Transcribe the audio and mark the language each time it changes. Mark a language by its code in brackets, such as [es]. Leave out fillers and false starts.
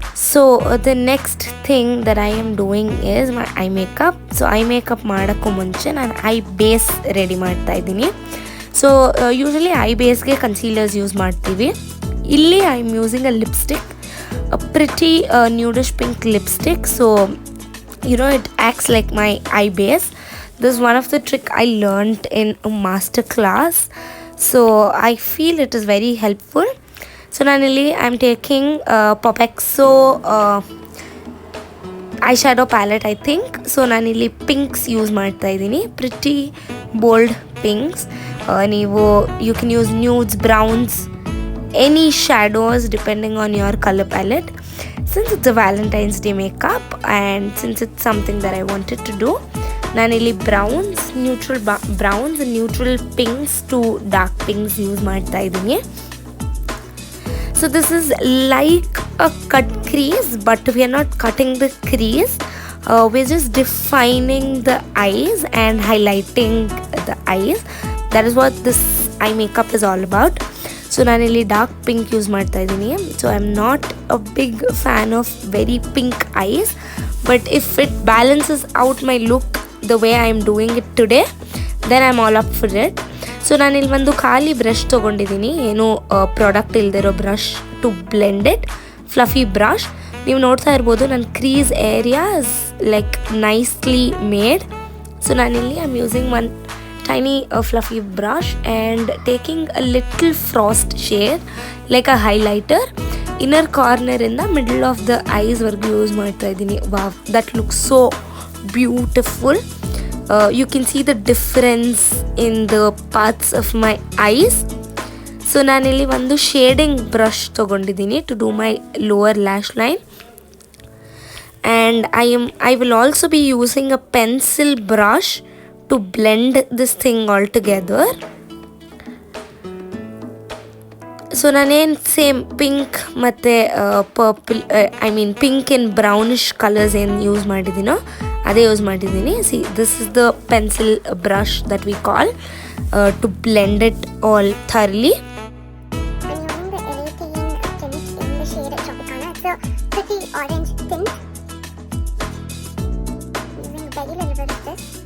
[en] So the next thing that I am doing is my eye makeup. [kn] So I makeup ಮಾಡೋಕ್ಕೂ ಮುಂಚೆ ನಾನು I base ready ಮಾಡ್ತಾ ಇದ್ದೀನಿ. [en] so [kn] usually I ಬೇಸ್ಗೆ concealers use ಮಾಡ್ತೀವಿ. ಇಲ್ಲಿ [en] I am using a lipstick, a pretty nudish pink lipstick. So it acts like my eye base. This is one of the trick I learned in a master class. So I feel it is very helpful. So nanili I'm taking Popexo eyeshadow palette, I think. [kn] So nanili pinks use ಮಾಡ್ತಾ ಇದ್ದೀನಿ, [en] pretty bold pinks. You can use nudes, browns, any shadows depending on your color palette. Since it's a Valentine's Day makeup and since it's something that I wanted to do, nanili browns, neutral browns and neutral pinks to dark pinks use ಮಾಡ್ತಾ ಇದ್ದೀನಿ. So this is like a cut crease, but we are not cutting the crease. We're just defining the eyes and highlighting the eyes. That is what this eye makeup is all about. [kn] So ನಾನಿಲ್ಲಿ dark pink use ಮಾಡ್ತಾ ಇದ್ದೀನಿ. [en] So I am not a big fan of very pink eyes, but if it balances out my look the way I am doing it today, then I am all up for it. [kn] So ನಾನಿಲ್ಲಿ ಒಂದು ಖಾಲಿ brush ತೊಗೊಂಡಿದ್ದೀನಿ, ಏನು product ಇಲ್ದಿರೋ brush [en] To blend it, fluffy brush. [kn] ನೀವು ನೋಡ್ತಾ ಇರ್ಬೋದು ನನ್ನ crease area [en] Is like nicely made. So ನಾನಿಲ್ಲಿ I am using one tiny fluffy brush and taking a little frost shade like a highlighter inner corner in the middle of the eyes [kn] vargu use ಮಾಡ್ತಾ ಇದ್ದೀನಿ. [en] Wow, that looks so beautiful. You can see the difference in the parts of my eyes. So [kn] ನಾನಿಲ್ಲಿ ಒಂದು shading brush ತೊಗೊಂಡಿದ್ದೀನಿ [en] to do my lower lash line, and I will also be using a pencil brush to blend this thing all together. [kn] So ನಾನೇನು same pink ಮತ್ತು purple pink and brownish colours ಏನು use ಮಾಡಿದ್ದೀನೋ ಅದೇ use ಮಾಡಿದ್ದೀನಿ. [en] See this is the pencil brush that we call to blend it all thoroughly. I'm using the Valentine tint in the shade Keerthana. It's a pretty orange tint. Using very little bit of this.